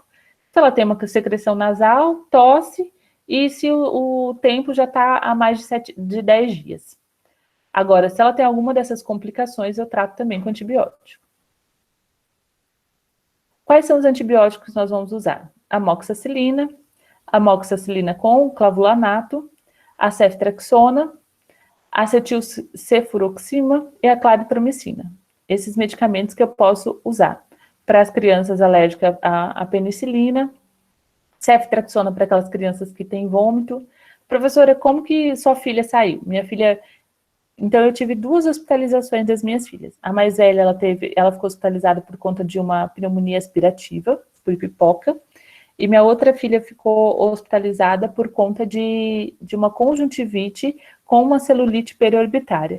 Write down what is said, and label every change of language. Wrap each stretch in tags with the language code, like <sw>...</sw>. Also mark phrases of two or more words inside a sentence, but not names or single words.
<pt>Se ela tem uma secreção nasal, tosse, e se o tempo já está há mais de 10 dias. Agora, se ela tem alguma dessas complicações, eu trato também com antibiótico. Quais são os antibióticos que nós vamos usar? Amoxicilina com clavulanato, a ceftriaxona, acetilcefuroxima e a claritromicina. Esses medicamentos que eu posso usar para as crianças alérgicas à penicilina, ceftriaxona para aquelas crianças que têm vômito. Professora, como que sua filha saiu? Minha filha... Então, eu tive 2 hospitalizações das minhas filhas. A mais velha, ela ficou hospitalizada por conta de uma pneumonia aspirativa, por pipoca, e minha outra filha ficou hospitalizada por conta de uma conjuntivite com uma celulite periorbitária.</pt>